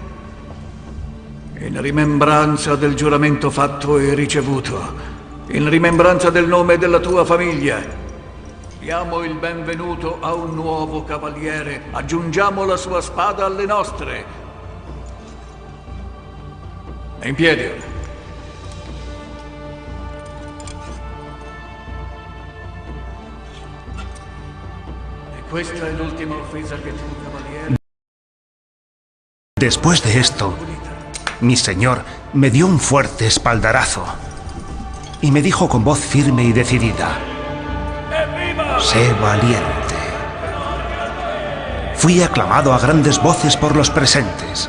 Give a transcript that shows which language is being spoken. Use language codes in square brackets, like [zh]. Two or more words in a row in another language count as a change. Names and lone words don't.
[it] In rimembranza del giuramento fatto e ricevuto, in rimembranza del nome della tua famiglia, diamo il benvenuto a un nuovo cavaliere, aggiungiamo la sua spada alle nostre. E in piedi ora. E questa è l'ultima offesa che tu, cavaliere. [es] Después de esto, mi señor me dio un fuerte espaldarazo y me dijo con voz firme y decidida: sé valiente. Fui aclamado a grandes voces por los presentes.